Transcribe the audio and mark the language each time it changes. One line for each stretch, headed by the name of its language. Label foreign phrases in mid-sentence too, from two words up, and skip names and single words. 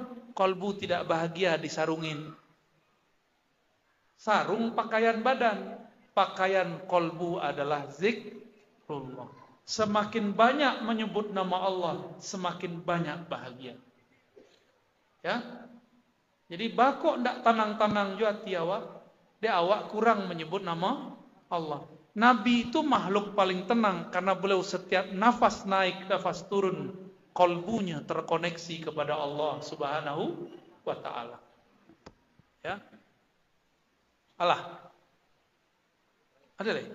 Indonesian: Kolbu tidak bahagia disarungin. Sarung pakaian badan. Pakaian kolbu adalah zikrullah. Semakin banyak menyebut nama Allah, semakin banyak bahagia. Ya.
Minangkabau: Jadi bakok ndak tanang-tanang jua tiawak.
Indonesian: Dia awak kurang menyebut nama Allah. Nabi itu makhluk paling tenang karena beliau setiap nafas naik, nafas turun, kolbunya terkoneksi kepada Allah
Arabic: سبحانه وتعالى.
Indonesian: Ya. Allah. Ada lagi?